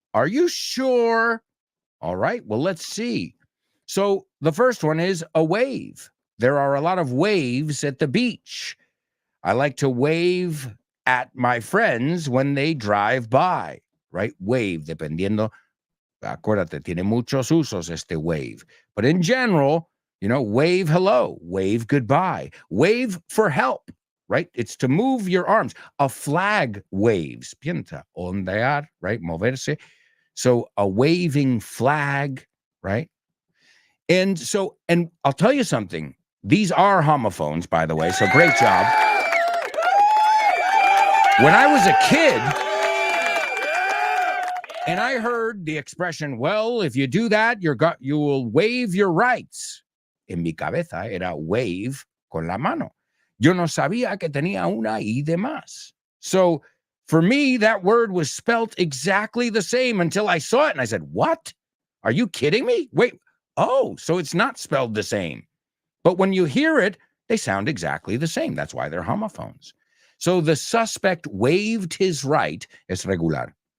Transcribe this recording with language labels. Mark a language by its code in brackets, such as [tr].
[en] Are you sure? All right, well, let's see. So the first one is a wave. There are a lot of waves at the beach. I like to wave at my friends when they drive by, right? [es] Wave, dependiendo. Acuérdate, tiene muchos usos este wave. [en] But in general, wave hello, wave goodbye, wave for help, right? It's to move your arms. A flag waves. [es] Piensa, ondear, [en] right? [es] Moverse. [en] So a waving flag, right? And I'll tell you something. These are homophones, by the way, so great job. When I was a kid, and I heard the expression, well, if you do that, you will waive your rights. [es] En mi cabeza era wave con la mano. Yo no sabía que tenía una I de más. [en] So for me, that word was spelt exactly the same until I saw it, and I said, what? Are you kidding me? Wait, oh, so it's not spelled the same. But when you hear it, they sound exactly the same. That's why they're homophones. So the suspect waived his right, [es] es regular.